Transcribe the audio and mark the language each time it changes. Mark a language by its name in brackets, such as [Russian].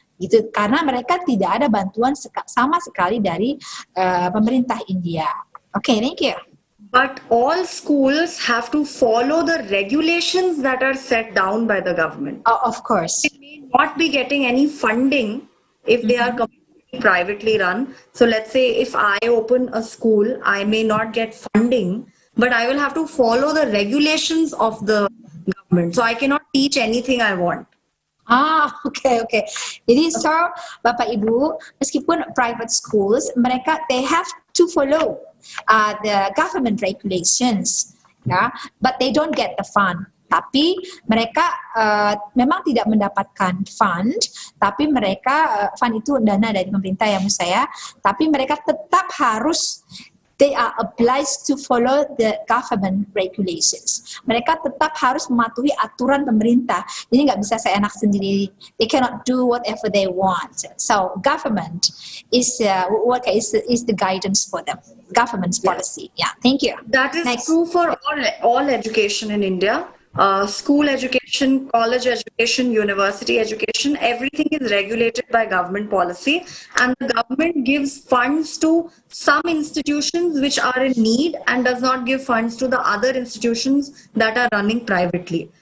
[Indonesian] Gitu, karena mereka tidak ada bantuan sama sekali dari pemerintah India. [English] Okay, thank you. But all schools have to follow the regulations that are set down by the government. Of course. They may not be getting any funding if they are completely privately run. So let's say if I open a school, I may not get funding, but I will have to follow the regulations of the government. So I cannot teach anything I want. Okay. [Indonesian] Jadi Bapak Ibu, meskipun [English] private schools, they have to follow the government regulations. ya, but they don't get the fund. [Indonesian] Tapi mereka memang tidak mendapatkan fund, tapi mereka fund itu dana dari pemerintah ya maksud saya, tapi mereka tetap harus [English] they are obliged to follow the government regulations. [Indonesian] Mereka tetap harus mematuhi aturan pemerintah. Jadi nggak bisa seenak sendiri. [English] They cannot do whatever they want. So government is the guidance for them. Government's policy. Yeah. Thank you. That is true for all education in India. School education, college education, university education, everything is regulated by government policy, and the government gives funds to some institutions which are in need and does not give funds to the other institutions that are running privately.